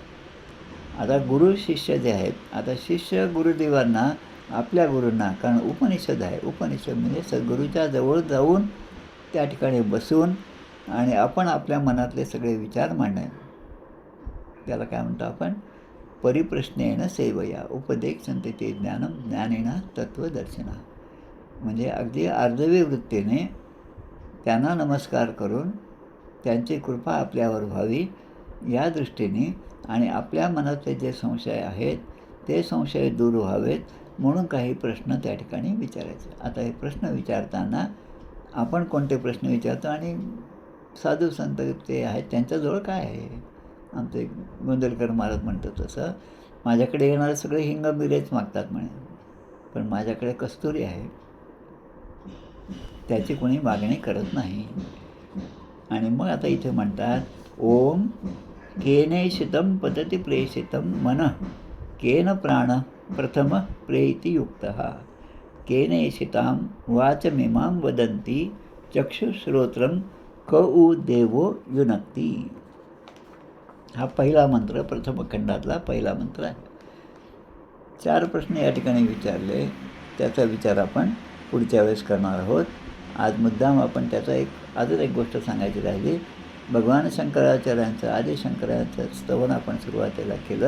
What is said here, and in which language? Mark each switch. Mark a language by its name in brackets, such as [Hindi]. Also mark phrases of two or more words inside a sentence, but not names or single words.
[Marathi] आता गुरु शिष्य जे आहेत, आता शिष्य गुरुदेवांना, आपल्या गुरूंना, कारण उपनिषद आहे, उपनिषद म्हणजे सद्गुरूच्या जवळ जाऊन त्या ठिकाणी बसून आणि आपण आपल्या मनातले सगळे विचार मांडणे, त्याला काय म्हणतो आपण, [Sanskrit] परिप्रश्नेन सेवया उपदेक्षन्ते ते ज्ञानम ज्ञानेन तत्वदर्शिना. [Marathi] म्हणजे अगदी अर्धवी वृत्तीने त्यांना नमस्कार करून त्यांची कृपा आपल्यावर व्हावी या दृष्टीने आणि आपल्या मनातले जे संशय आहेत ते संशय दूर व्हावेत म्हणून काही प्रश्न त्या ठिकाणी विचारायचे. आता हे प्रश्न विचारताना आपण कोणते प्रश्न विचारतो आणि साधू संत ते आहेत त्यांच्याजवळ काय आहे. आमचे गोंदलकर महाराज म्हणतात तसं, माझ्याकडे येणारे सगळे हिंग मिरेच मागतात म्हणे, पण माझ्याकडे कस्तुरी आहे, त्याची कोणी मागणी करत नाही. आणि मग आता इथे म्हणतात [Sanskrit] ओम केनेशितं पतति प्रेषितं मनः केन प्राण प्रथम प्रेतियुक्तः केनेशितां वाचमिमां वदन्ति चक्षुश्रोत्रं कऊ देवो युनक्ती. [Marathi] हा पहिला मंत्र, प्रथम खंडातला पहिला मंत्र आहे. 4 प्रश्न या ठिकाणी विचारले, त्याचा विचार आपण पुढच्या वेळेस करणार आहोत. आज मुद्दाम आपण त्याचा अजून एक गोष्ट सांगायची राहिली. भगवान शंकराचार्यांचं, आदी शंकराचं स्तवन आपण सुरुवातीला केलं.